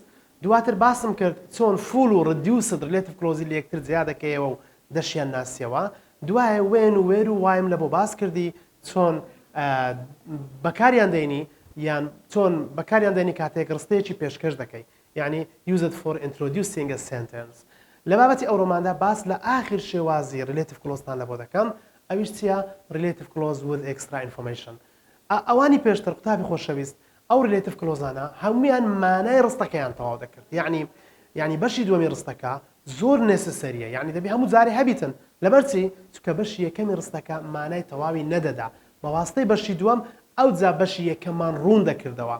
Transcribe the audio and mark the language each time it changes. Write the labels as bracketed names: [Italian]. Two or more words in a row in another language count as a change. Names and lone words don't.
[Central Kurdish] دواتر باسم کرد چۆن فول و [English] reduced relative clause [Central Kurdish] لە یەکتر جیا دەکەیەوە و دەشیان ناسیەوە. دوایە وێن و وێر و وایم لە بۆ باس کردی چۆن بەکاریان دێنی یان چۆن بەکاریان دێنی کاتێک ڕستەیەکی پێشکەش دەکەی، یعنی [English] use it for introducing a sentence. [Central Kurdish] لە بابەتی ئەوڕۆماندا باس لە ئاخر شێوازی [English] relative clause [Central Kurdish] لە بۆ دەکەم. ئەویش چییە؟ [English] relative clause with extra information. [Central Kurdish] ئەوانی پێشتر قوتابی خۆشەویست ئەو [English] relative clauses [Central Kurdish] هەمویان مانای ڕستەکەیان تەواو دەکرد. یعنی بەشی دووەمی ڕستەکە زۆر نێسەسەریە، یعنی دەبی هەموو جارێ هەبیتن لەبەرچی چونکە بەشی یەکەمی ڕستەکە مانای تەواوی نەدەدا، بەواستەی بەشی دووەم ئەو جا بەشی یەکەمان ڕوون دەکردەوە.